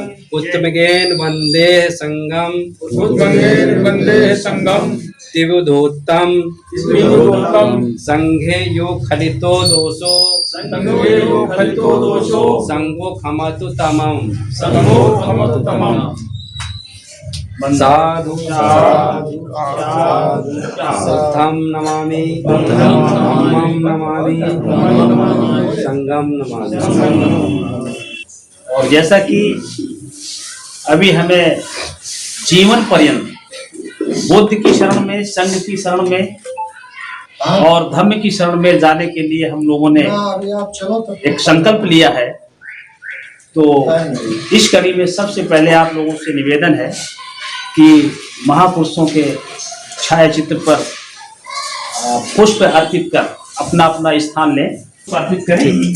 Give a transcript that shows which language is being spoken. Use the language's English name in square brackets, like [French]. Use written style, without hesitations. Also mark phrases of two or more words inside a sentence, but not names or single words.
[Pali] उत्तमगेन वन्दे संगम उत्तमगेन वन्दे संगम तिवुधोत्तम स्मितोत्तम संघे यो खलितो दोषो संगो यो खलितो दोषो संगो खमतु तमम् संगो खमतु तमम् साधु साधु बुद्धं नमामि धम्मं नमामि संगम नमामि। [Hindi] और जैसा कि अभी हमें जीवन पर्यंत बुद्ध की शरण में, संघ की शरण में और धर्म की शरण में जाने के लिए हम लोगों ने एक संकल्प लिया है। तो इस कड़ी में सबसे पहले आप लोगों से निवेदन है कि महापुरुषों के छायाचित्र पर पुष्प अर्पित कर अपना अपना स्थान लें, अर्पित करें।